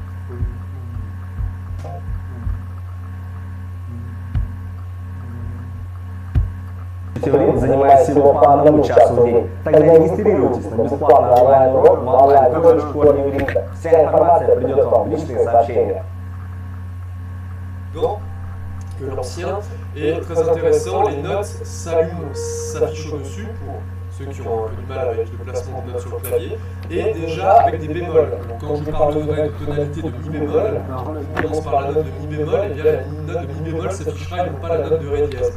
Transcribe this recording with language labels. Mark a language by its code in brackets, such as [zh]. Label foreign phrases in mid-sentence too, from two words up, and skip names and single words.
[ru] занимаясь всего по 1 часу в день. Тогда не регистрируйтесь на бесплатный онлайн-урок в онлайн-школе юриста. Вся информация придет вам в личные сообщения. [fr] Que l'ancien est très intéressant, les notes s'affichent au-dessus pour ceux qui ont un peu du mal avec le placement de notes sur le clavier, et déjà avec des bémols. Donc quand je parlerai de tonalité de mi bémol, je commence par la note de mi bémol, et bien la note de mi bémol s'affichera et non pas la note de ré dièse.